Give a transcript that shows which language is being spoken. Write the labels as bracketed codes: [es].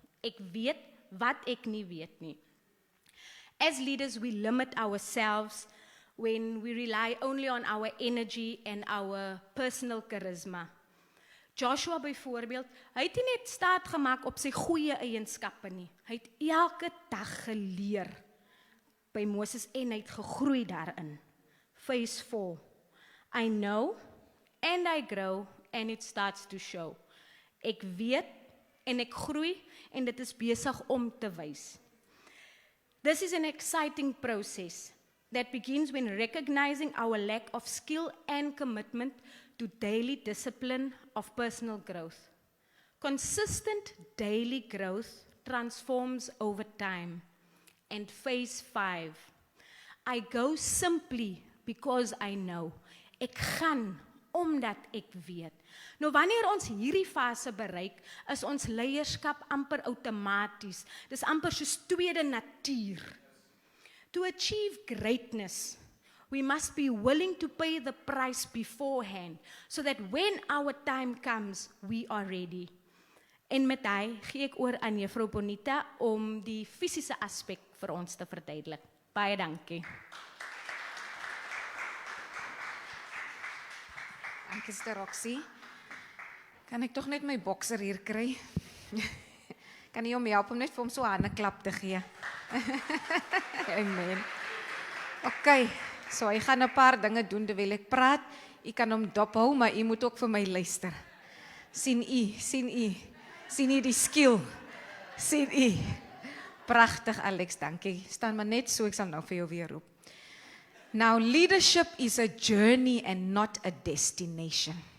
[af] Ek weet wat ek nie weet nie. [en] As leaders, we limit ourselves when we rely only on our energy and our personal charisma. [af] Joshua byvoorbeeld, hy het nie net staat gemaak op sy goeie eienskappe nie. Hy het elke dag geleer by Moses en hy het gegroei daarin. [en] Phase 4. I know and I grow and it starts to show. [af] Ek weet en ek groei en dit is besig om te wys. [en] This is an exciting process that begins when recognizing our lack of skill and commitment to daily discipline of personal growth. Consistent daily growth transforms over time. And phase 5, I go simply because I know. [af] Ek gaan omdat ek weet. Nou wanneer ons hierdie fase bereik, is ons leierskap amper outomaties. Dis amper soos tweede natuur. [en] To achieve greatness, we must be willing to pay the price beforehand, so that when our time comes, we are ready. [af] En met hy gee ek oor aan Juffrou Bonita om die fisiese aspek vir ons te verduidelik. Baie dankie. Dankie, Sister Roxy. Kan ek tog net my bokser hier kry? Kan jy hom help om net vir hom so 'n hande klap te gee? Amen. Okay, so hy gaan 'n paar dinge doen terwyl ek praat. U kan hom dophou, maar u moet ook vir my luister. Sien u die skill? Sien u? Pragtig, Alex, dankie. Staan maar net so, ek sal nou vir jou weer roep. [en] Now, leadership is a journey and not a destination.